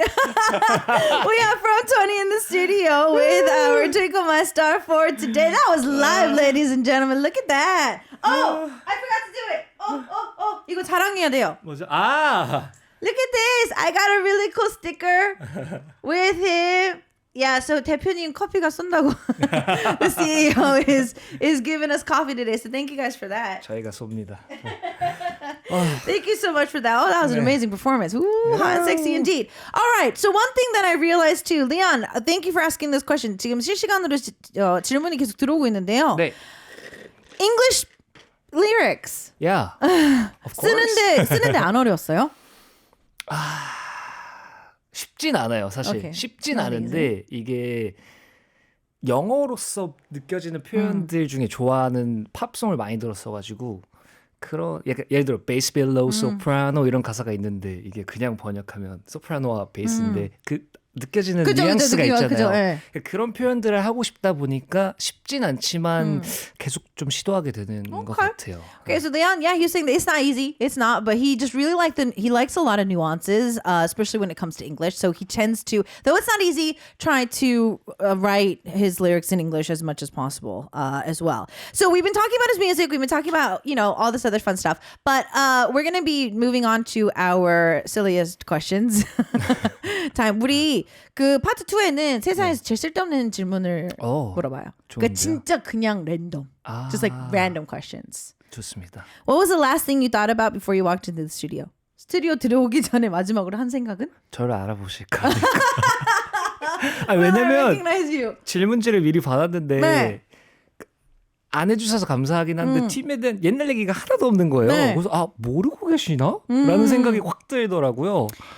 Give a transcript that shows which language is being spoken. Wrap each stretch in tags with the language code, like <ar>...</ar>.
<en>We have from20 in the studio with our Twinkle My Star for today. That was live, ladies and gentlemen. Look at that. Oh, I forgot to do it. Oh.</en> <ko>이거 자랑해야 돼요. 뭐죠?</ko> <en>Look at this. I got a really cool sticker with him. Yeah, so</en> <ko>대표님 커피가 쏜다고.</ko> <en>The CEO is giving us coffee today. So thank you guys for that.</en> <ko>저희가 쏩니다.</ko> <en>Thank you so much for that. Oh, that was an amazing performance. Ooh, hot and sexy indeed. All right. So one thing that I realized too, Leon, thank you for asking this question.</en> <ko>지금 실시간으로 질문이 계속 들어오고 있는데요. 네.</ko> <en>English lyrics. Yeah. Of course.</en> <ko>쓰는데 안 어려웠어요? 쉽진 않아요, 사실.</ko> <en>Okay.</en> <ko>쉽진 않은데 이게 영어로서 느껴지는 표현들 중에 좋아하는 팝송을 많이 들었어가지고 그런 약간 예를 들어 베이스 벨로우, 소프라노 이런 가사가 있는데 이게 그냥 번역하면 소프라노와 베이스인데 그 느껴지는 뉘앙스가 있잖아요. 네. 그런 표현들을 하고 싶다 보니까 쉽진 않지만 계속 좀 시도하게 되는 것 같아요.</ko> <en>Okay, so Leon, yeah, he was saying that it's not easy. It's not, but he just really he likes a lot of nuances, especially when it comes to English. So he tends to, though it's not easy, try to write his lyrics in English as much as possible as well. So we've been talking about his music. We've been talking about, all this other fun stuff. But we're going to be moving on to our silliest questions. time.</en> <ko>우리 그 파트 2에는 세상에서 제일 쓸데없는 질문을 물어봐요. 그러니까 진짜 그냥 랜덤.</ko> <en>Just like random questions.</en> <ko>좋습니다.</ko> <en>What was the last thing you thought about before you walked into the studio?</en> <ko>스튜디오 들어오기 전에 마지막으로 한 생각은? 저를 알아보실까? 왜냐면 질문지를 미리 받았는데 네. 안 해주셔서 감사하긴 한데 팀에 대한 옛날 얘기가 하나도 없는 거예요. 네. 그래서 모르고 계시나? 라는 생각이 확 들더라고요.</ko>